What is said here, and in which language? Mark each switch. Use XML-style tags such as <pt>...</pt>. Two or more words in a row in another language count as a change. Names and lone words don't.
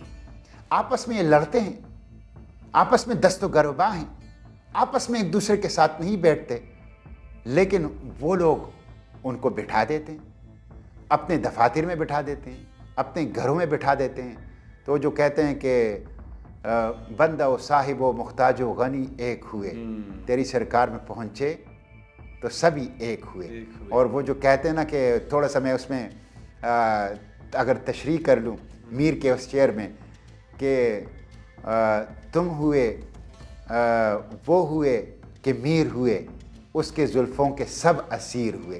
<ur>آپس میں یہ لڑتے ہیں، آپس میں دست و گروباں ہیں، آپس میں ایک دوسرے کے ساتھ نہیں بیٹھتے، لیکن وہ لوگ ان کو بٹھا دیتے ہیں، اپنے دفاتر میں بٹھا دیتے ہیں، اپنے گھروں میں بٹھا دیتے ہیں. تو جو کہتے ہیں کہ بندہ و صاحب و مختاج و غنی ایک ہوئے، تیری سرکار میں پہنچے تو سبھی ایک ہوئے. اور وہ جو کہتے ہیں نا کہ تھوڑا سا میں اس میں اگر تشریح کر لوں میر کے اس شعر میں کہ تم ہوئے وہ ہوئے کہ میر ہوئے، اس کے زلفوں کے سب اسیر ہوئے.</ur>